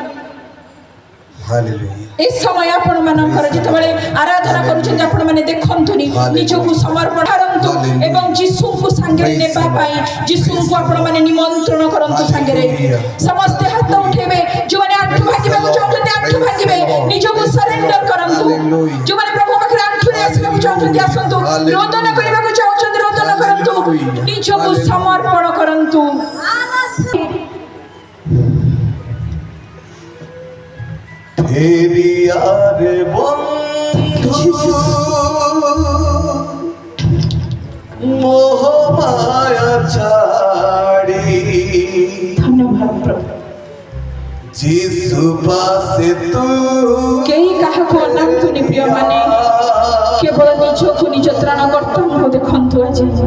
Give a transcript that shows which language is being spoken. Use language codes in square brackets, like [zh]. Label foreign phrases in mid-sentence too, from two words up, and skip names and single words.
[or] ଏ ସମୟ ଆପଣମାନଙ୍କର, ଯେତେବେଳେ ଆରାଧନା କରୁଛନ୍ତି, ଆପଣମାନେ ଦେଖନ୍ତୁନି, ନିଜକୁ ସମର୍ପଣ କରନ୍ତୁ ଏବଂ ଯୀଶୁଙ୍କୁ ସାଙ୍ଗରେ ନେବା ପାଇଁ ଯୀଶୁଙ୍କୁ ଆପଣମାନେ ନିମନ୍ତ୍ରଣ କରନ୍ତୁ ସାଙ୍ଗରେ। ସମସ୍ତେ ହାତ ଉଠେଇବେ। ଯେଉଁମାନେ ଆଣ୍ଠୁ ଭାଙ୍ଗିବାକୁ ଚାହୁଁଛନ୍ତି ଆଣ୍ଠୁ ଭାଙ୍ଗିବେ, ନିଜକୁ ସରେଣ୍ଡର କରନ୍ତୁ। ଯେଉଁମାନେ ପ୍ରଭୁ ପାଖରେ ଆଣ୍ଠୁରେ ଆସିବାକୁ ଚାହୁଁଛନ୍ତି ଆସନ୍ତୁ, ରୋଦନ କରିବାକୁ ଚାହୁଁଛନ୍ତି ରୋଦନ କରନ୍ତୁ, ନିଜକୁ ସମର୍ପଣ କରନ୍ତୁ। ଫେରିଆରେ ବନ୍ଧୁ ମୋହ ମାୟା ଛାଡ଼ି, ଧନ୍ୟବାଦ ପ୍ରଭୁ। ଯୀଶୁ ପାସେ ତୁ କେହି କାହାକୁ ଅନାନ୍ତୁନି ପ୍ରିୟମାନେ, କେବଳ ନିଜକୁ ନିଜ ତ୍ରାଣକର୍ତ୍ତାଙ୍କୁ ଦେଖନ୍ତୁ ଆଜି।